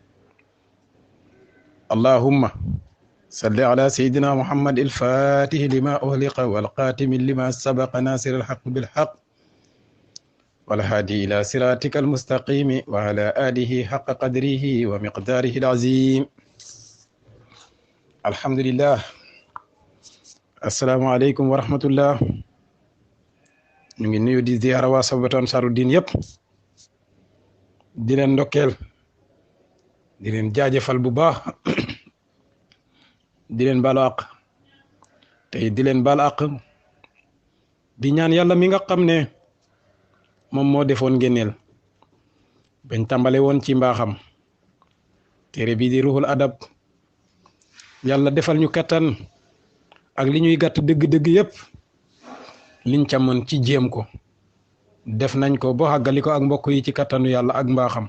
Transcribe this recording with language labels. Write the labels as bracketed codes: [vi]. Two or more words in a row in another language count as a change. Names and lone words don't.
[ar] اللهم صل على سيدنا محمد الفاتح لما أغلق والقاتم لما سبق ناصر الحق بالحق والهادي إلى صراطك المستقيم وعلى آله حق قدره ومقداره العظيم. الحمد لله. السلام عليكم ورحمة الله. [wo] ñu ngi nuyu di ziyaara waa Sabatu Ansaaruddin yëpp di leen ndokkeel di leen jaajëfal bu baax di leen baalu àq tey di leen baal àq di ñaan yàlla mi nga xam ne moom moo defoon ngénneel bañ tàmbale woon ci mbaaxam téere bii di ruhul adab yàlla defal ñu kattan ak li ñuy gàtt dëgg-dëgg yëpp liñ ca mën ci jéem ko def nañ ko boo xàggali ko ak mbokk yi ci kattanu yàlla ak mbaaxam.